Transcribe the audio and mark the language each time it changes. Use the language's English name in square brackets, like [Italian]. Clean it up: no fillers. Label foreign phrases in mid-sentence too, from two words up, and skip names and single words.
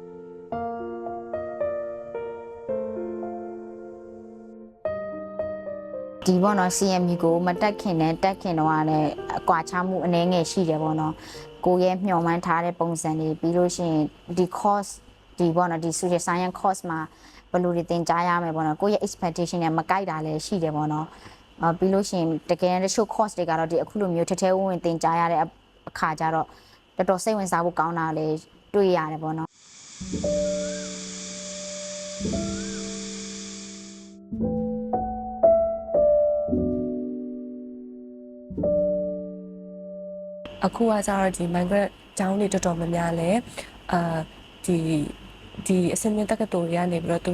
[Burmese] ဒီပေါ့နော် CMU ကိုမတက်ခင်နဲ့တက်ခင်တော့လည်းအကွာခြားမှုအနည်းငယ်ရှိတယ်ပေါ့နော်ကိုရဲ့မျှော်မှန်းထားတဲ့ပုံစံတွေပြီးလို့ရှိရင်ဒီ course ဒီပေါ့နော်ဒီ [English] social science course [Burmese] မှာဘယ်လိုတွေသင်ကြားရမယ်ပေါ့နော်ကိုရဲ့ expectation နဲ့မကိုက်တာလည်းရှိတယ်ပေါ့နော်ပြီးလို့ရှိရင်တကယ်တချို့ course တွေကတော့ဒီအခုလိုမျိုးထဲဝင်သင်ကြားရတဲ့အခါကျတော့တော်တော်စိတ်ဝင်စားဖို့ကောင်းတာလည်းတွေ့ရတယ်ပေါ့နော် အခုကကျတော့ဒီ migrant ကျောင်းတွေတော်တော်များများလဲဒီအစင်းမြင့်တက္ကသိုလ်တွေကနေပြီးတော့သူ